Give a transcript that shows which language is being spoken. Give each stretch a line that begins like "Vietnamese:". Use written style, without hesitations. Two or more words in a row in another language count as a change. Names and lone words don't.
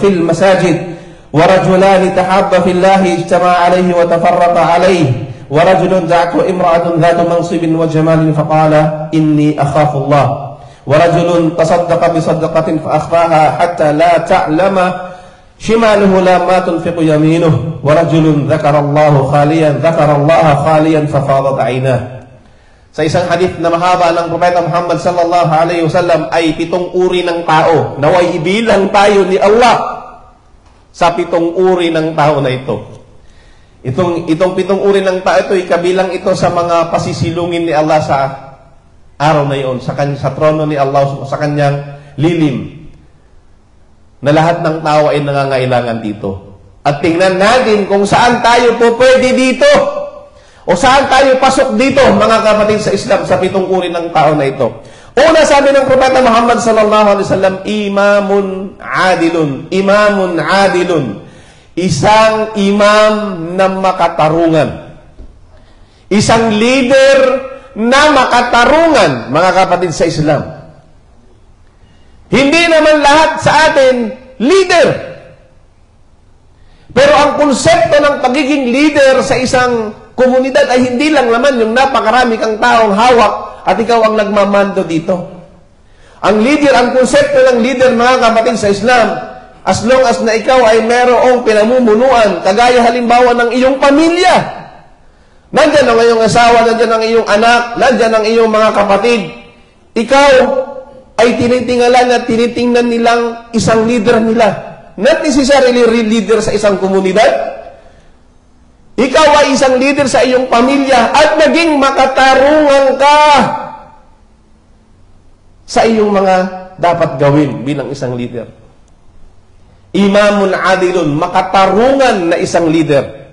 Arabic: المساجد ورجلان تحابا في الله اجتمع عليه وتفرق عليه ورجل دعته امرأة ذات منصب وجمال فقال إني أخاف الله ورجل تصدق بصدقة فأخفاها حتى لا تعلم شماله ما تنفق يمينه ورجل ذكر الله خاليا ففاضت عيناه.
Filipino: Sa isang hadith na mahaba ng Propeta Muhammad
Arabic: صلى الله عليه وسلم
Filipino: ay 7 uri ng tao. Naway ibilang tayo ni Allah sa 7 uri ng tao na ito. Itong 7 uri ng tao ito, kabilang ito sa mga pasisilungin ni Allah sa araw na iyon, sa trono ni Allah, sa kanyang lilim, na lahat ng tao ay nangangailangan dito. At tingnan natin kung saan tayo po pwede dito, o saan tayo pasok dito, mga kapatid sa Islam, sa 7 uri ng tao na ito. Una, sabi ng Propeta Muhammad
Arabic: صلى الله عليه وسلم, إمام عادل.
Filipino: Isang imam na makatarungan. Isang leader na makatarungan, mga kapatid sa Islam. Hindi naman lahat sa atin leader. Pero ang konsepto ng pagiging leader sa isang komunidad ay hindi lang naman yung napakarami kang taong hawak at ikaw ang nagmamando dito. Ang leader, ang konsepto ng leader, mga kapatid sa Islam,
English: as long as
Filipino: na ikaw ay merong pinamumunuan, kagaya halimbawa ng iyong pamilya. Nandyan ang iyong asawa, nandyan ang iyong anak, nandyan ang iyong mga kapatid. Ikaw ay tinitingnan at tinitingnan nilang isang leader nila.
English: Not necessarily real leader
Filipino: sa isang komunidad. Ikaw ay isang leader sa iyong pamilya at naging makatarungan ka sa iyong mga dapat gawin bilang isang leader.
Arabic: إمام عادل,
Filipino: makatarungan na isang leader.